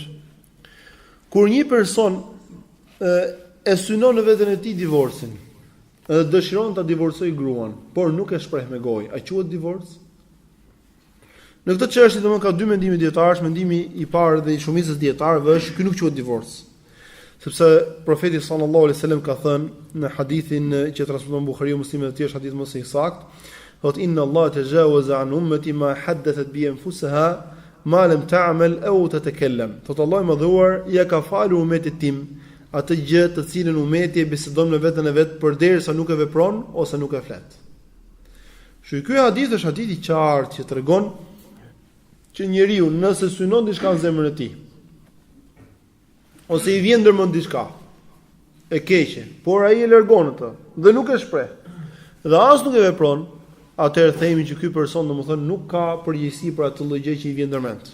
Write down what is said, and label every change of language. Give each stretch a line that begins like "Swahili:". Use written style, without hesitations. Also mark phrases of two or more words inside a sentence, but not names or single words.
Albanian: Kur një person e synon në veten e tij divorcin, dhe dëshiron ta divorcojë gruan, por nuk e shpreh me gojë, a quhet divorc? Në këtë çështje domosdoshmë ka dy mendime dietarësh, mendimi I parë dhe I shumicës dietarëve është ky nuk quhet divorc. Sepse profeti
Arabic: صلى الله عليه وسلم
Albanian: ka thënë në hadithin që transmeton Buhariu Muslimi dhe tjerë hadith më së saktë, thotë
Arabic: إن الله تجاوز عن أمتي ما حدثت بأنفسها ما لم تعمل أو تتكلم.
Albanian: Thotë Allahu I madhuar ja ka falur umetit tim atë gjë të cilën umeti e bisedon me veten e vet përderisa nuk e vepron ose nuk e flet. Ky hadith është hadith I qartë që tregon që njeriu nëse synon diçka në zemrën e tij, ose I vjen ndërmend diçka e keqe, por ai e largon atë dhe nuk e shpreh, dhe as nuk e vepron, atëherë themi që ky person domethënë nuk ka përgjegjësi për atë lloj gjë që I vjen ndërmend.